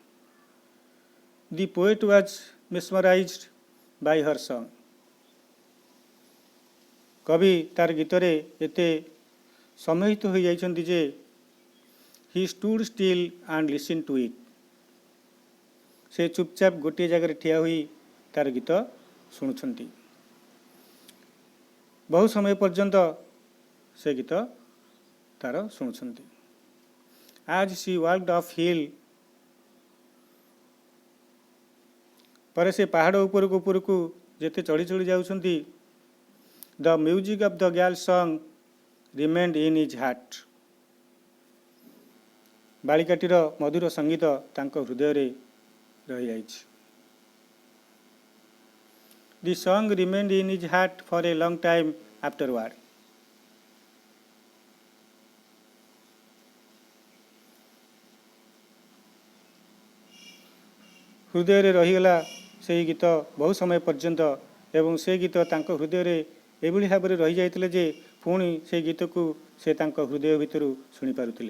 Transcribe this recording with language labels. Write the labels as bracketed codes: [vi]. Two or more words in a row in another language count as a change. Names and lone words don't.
[en] The poet was mesmerized by her song. [or] କବି ତାର ଗୀତରେ ଏତେ ସମ୍ମୋହିତ ହୋ ଯାଇଛନ୍ତି ଯେ [en] he stood still and listen to it. [or] ସେ ଚୁପଚାପ ଗୋଟେ ଜଗହ ଠିଆ ହୋଇ ତାର ଗୀତ ଶୁଣୁଛନ୍ତି। ବହୁ ସମୟ ପର୍ଯ୍ୟନ୍ତ ସେ ଗୀତ ତାର ଶୁଣୁଛନ୍ତି। [en] As she walked up hill [or] ପର ସେ ପାହାଡ଼ ଉପରକୁ ଉପରକୁ ଯେତେ ଚଢ଼ି ଚଢ଼ି ଯାଉଛନ୍ତି [en] the music of the girl song remained in his heart. [or] ବାଳିକାଟିର ମଧୁର ସଂଗୀତ ତାଙ୍କ ହୃଦୟ ରେ ରହି ଯାଇଛି। [en] The song remained in his heart for a long time afterward. [or] ହୃଦୟ ରେ ରହିଗଲା ସେ ଗୀତ ବହୁ ସମୟ ପର୍ଯ୍ୟନ୍ତ ଏବଂ ସେ ଗୀତ ତାଙ୍କ ହୃଦୟ ରେ ଏଭଳି ଭାବ ମେଁ ରହି ଯାଇଥିଲେ ଯେ ପୁଣି ସେ ଗୀତ କୁ ସେ ତାଙ୍କ ହୃଦୟ ଭିତର ଶୁଣି ପାରୁଥିଲେ।